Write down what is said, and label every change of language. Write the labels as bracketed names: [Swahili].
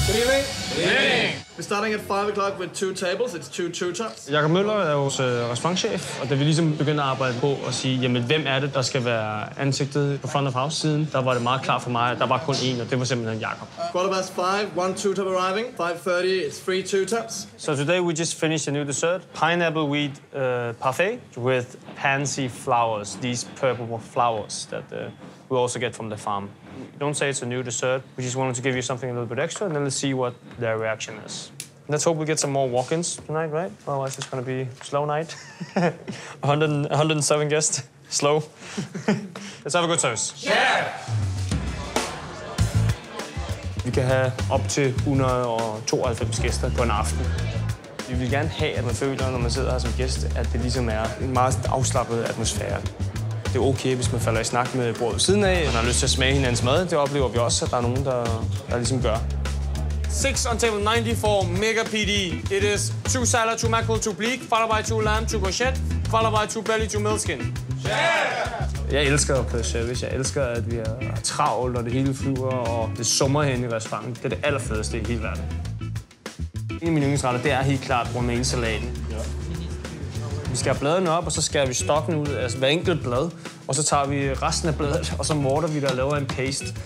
[English] We're starting at 5 o'clock with 2 tables. It's 2 two-tops. [Danish] Jakob Møller er vores restaurantchef, og da vi ligesom begyndte at arbejde på at sige, jamen hvem er det, der skal være ansigtet på front of house-siden, der var det meget klart for mig, at der var kun én, og det var simpelthen Jakob. [English] 5:15, 1 two-top arriving. 5:30, it's 3 two-tops. So today we just finished a new dessert, pineapple wheat parfait with pansy flowers, these purple flowers that we also get from the farm. Don't say it's a new dessert. We just wanted to give you something a little bit extra, and then let's see what their reaction is. Let's hope we get some more walk-ins tonight, right? Otherwise, it's going to be a slow night. 107 guests. Slow. Let's have a good toast. Yeah! [Danish] Vi kan have op til 192 gæster på en aften. Vi vil gerne have, at man føler, når man sidder her som gæst, at det ligesom er en meget afslappet atmosfære. Det er okay, hvis man falder i snak med bordet ved siden af, og har lyst til at smage hinandens mad. Det oplever vi også, at der er nogen, der ligesom gør. [English] 6 on table 94, Mega PD. It is 2 salad, 2 mackerel, 2 bleak, followed by 2 lamb, 2 courgette, followed by 2 belly, 2 milkskin. [Danish] Jeg elsker at play service. Jeg elsker, at vi er travlt, og det hele flyver, og det summer hen i restauranten. Det er det allerfedeste i hele verden. En af mine yndlingsretter, det er helt klart romaine-salaten. Vi skal have bladene op, og så skærer vi stokken ud af hver enkelt blad. Og så tager vi resten af bladet, og så morter vi der og laver en paste.